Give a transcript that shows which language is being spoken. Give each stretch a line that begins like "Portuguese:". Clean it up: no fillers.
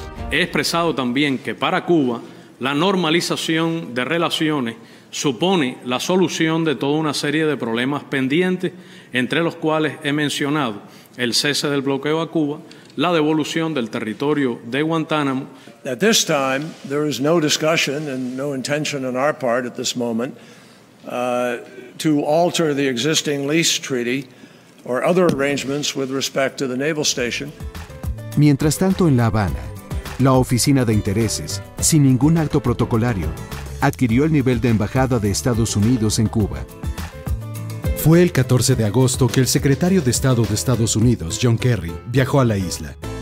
Spanish: He expresado también que para Cuba la normalización de relaciones supone la solución de toda una serie de problemas pendientes, entre los cuales he mencionado el cese del bloqueo a Cuba, la devolución del territorio de Guantánamo.
English: At this time, there is no discussion and no intention on our part at this moment to alter the existing lease treaty or other arrangements with respect to the naval station.
Spanish: Mientras tanto, en La Habana, la Oficina de Intereses, sin ningún acto protocolario, adquirió el nivel de embajada de Estados Unidos en Cuba. Fue el 14 de agosto que el secretario de Estado de Estados Unidos, John Kerry, viajó a la isla.